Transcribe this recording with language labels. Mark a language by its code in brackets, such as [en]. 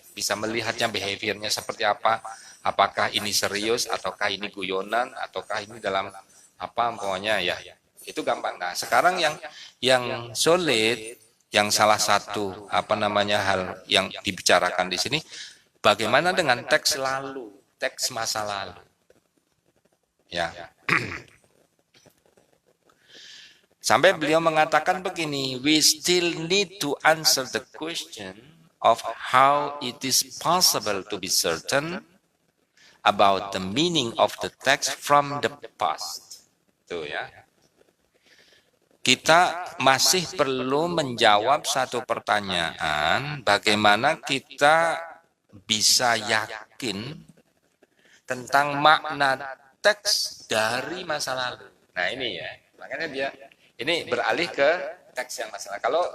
[id] Bisa melihatnya behaviornya seperti apa, apakah ini serius ataukah ini guyonan ataukah ini dalam pokoknya ya. Itu gampang. Nah, sekarang yang sulit, yang salah satu hal yang dibicarakan di sini, bagaimana dengan teks lalu, teks masa lalu. Ya. Sampai beliau mengatakan begini, [en] we still need to answer the question of how it is possible to be certain about the meaning of the text from the past. [id] Tuh ya. Kita masih perlu menjawab satu pertanyaan, bagaimana kita bisa yakin tentang makna teks dari masa lalu. Nah ini ya, makanya dia ini beralih ke teks yang masa lalu.